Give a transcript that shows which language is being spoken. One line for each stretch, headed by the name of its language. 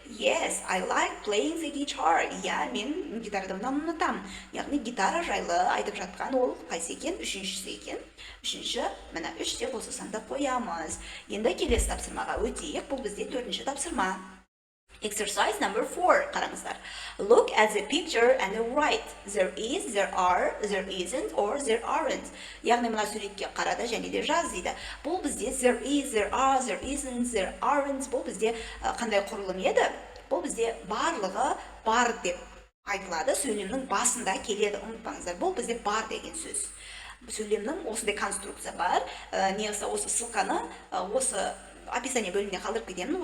English: Yes, I like playing the guitar.
Kazakh: Мен гитарды ұнатамын. Яғни гитара жайлы айтып жатқан ол қайсы екен? Үшіншісі екен. Үшінші, мына 3 деп осы санды қоямыз. Енді келесі тапсырмаға өтейік. Бұл бізде 4-ші тапсырма.
English: Exercise number 4.
Kazakh: Қараңыздар.
English: Look at the picture and write. There is, there are, there isn't, or there aren't.
Kazakh: Яғни мына суретке қарады және де жаз дейді. Бұл бізде
English: there is, there are, there isn't, there aren't.
Kazakh: Бұл бізде қандай құрылым еді? Бұл бізде барлығы бар деп айтылады. Сөйлемнің басында келеді, ұмытпаңыздар. Бұл бізде бар деген сөз. Сөйлемнің осындай конструкция бар. Негізі осы ссылканы осы описание бөліміне қалдырып кетемін.